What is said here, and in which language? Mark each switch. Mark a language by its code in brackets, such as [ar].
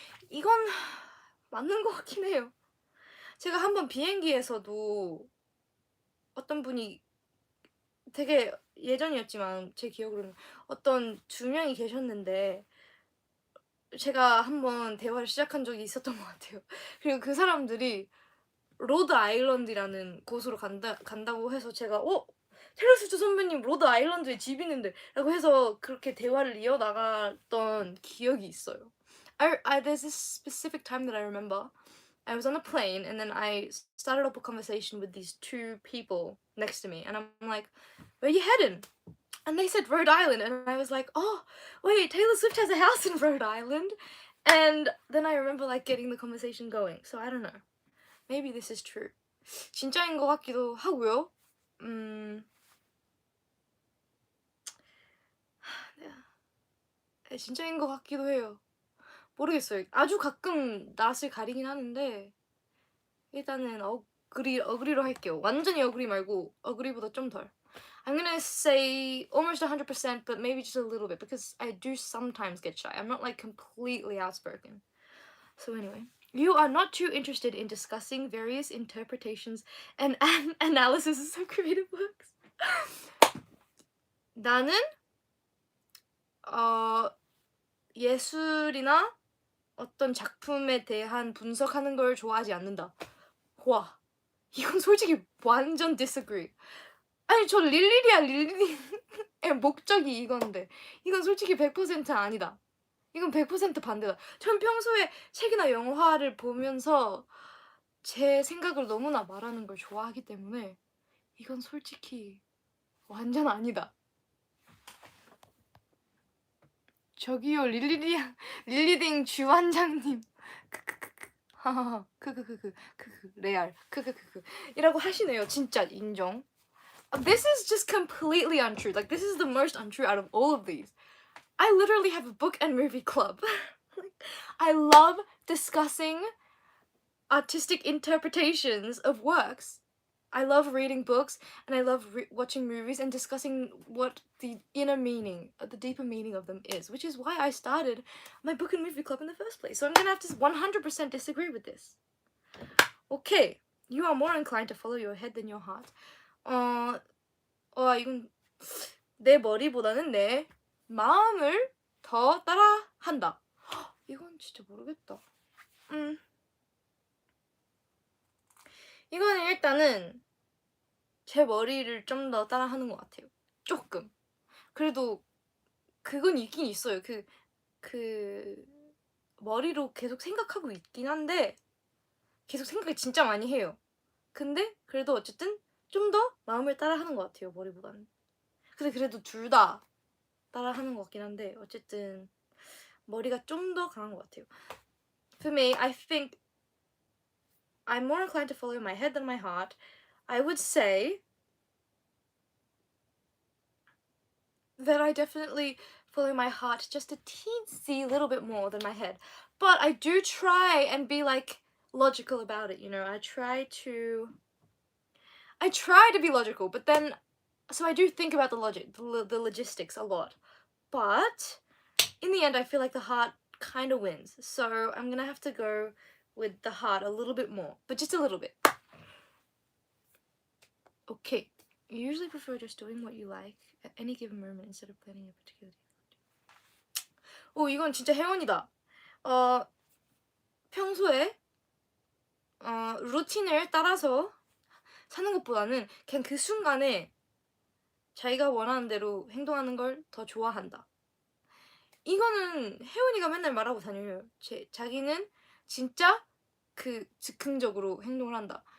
[ko] 이건 맞는 것 같긴 해요. 제가 한번 비행기에서도 어떤 분이 되게 예전이었지만 제 기억으로는 어떤 두 명이 계셨는데 제가 한번 대화를 시작한 적이 있었던 것 같아요. 그리고 그 사람들이 로드 아일랜드라는 곳으로 간다고 해서 제가 테일러 스위프트 선배님 로드 아일랜드에 집 있는데 라고 해서 그렇게 대화를 이어나갔던 기억이 있어요. [en] There's this specific time that I remember. I was on a plane and then I started up a conversation with these two people next to me and I'm like, where are you heading? And they said Rhode Island and I was like, oh wait, Taylor Swift has a house in Rhode Island. And then I remember like getting the conversation going. So I don't know. Maybe this is true. [ko] 진짜인 것 같기도 하고요. 진짜인 것 같기도 해요. 모르겠어요. 아주 가끔 낯을 가리긴 하는데 일단은 어그리로 할게요. 완전히 어그리 말고 어그리보다 좀 덜. [en] I'm gonna say almost 100%, but maybe just a little bit because I do sometimes get shy. I'm not like completely outspoken. So anyway, you are not too interested in discussing various interpretations and analysis of creative works. [ko] 나는 예술이나 어떤 작품에 대한 분석하는 걸 좋아하지 않는다. 와, 이건 솔직히 완전 [en] disagree. [ko] 아니 저 릴리의 목적이 이건데 이건 솔직히 100% 아니다. 이건 100% 반대다. 전 평소에 책이나 영화를 보면서 제 생각을 너무나 말하는 걸 좋아하기 때문에 이건 솔직히 완전 아니다. 저기요 릴리딩 주원장님 하하하 크크크크 레알 크크크크 이라고 하시네요. 진짜 인정. [en] This is just completely untrue. Like this is the most untrue out of all of these. I literally have a book and movie club. I love discussing artistic interpretations of works. I love reading books and I love watching movies and discussing what the inner meaning, the deeper meaning of them is, which is why I started my book and movie club in the first place. So I'm gonna have to 100% disagree with this. Okay, you are more inclined to follow your head than your heart. [ko] 이건 내 머리보다는 내 마음을 더 따라한다. 이건 진짜 모르겠다. 이거는 일단은 제 머리를 좀 더 따라하는 것 같아요. 조금. 그래도 그건 있긴 있어요. 그 머리로 계속 생각하고 있긴 한데 계속 생각을 진짜 많이 해요. 근데 그래도 어쨌든 좀 더 마음을 따라하는 것 같아요. 머리보다는. 근데 그래도 둘 다 따라하는 것 같긴 한데 어쨌든 머리가 좀 더 강한 것 같아요. For me, I think I'm more inclined to follow my head than my heart. I would say that I definitely follow my heart just a teensy little bit more than my head. But I do try and be like logical about it, you know. I try to be logical, but then so I do think about the logic, the logistics a lot. But in the end I feel like the heart kind of wins. So I'm going to have to go with the heart a little bit more, but just a little bit. Okay. You usually prefer just doing what you like at any given moment instead of planning a particular day. 이건 진짜 행운이다. 평소에 루틴을 따라서 사는 것보다는 그냥 그 순간에 자기가 원하는 대로 행동하는 걸 더 좋아한다. 이거는 혜원이가 맨날 말하고 다녀요. 자기는 진짜 즉흥적으로 행동을 한다.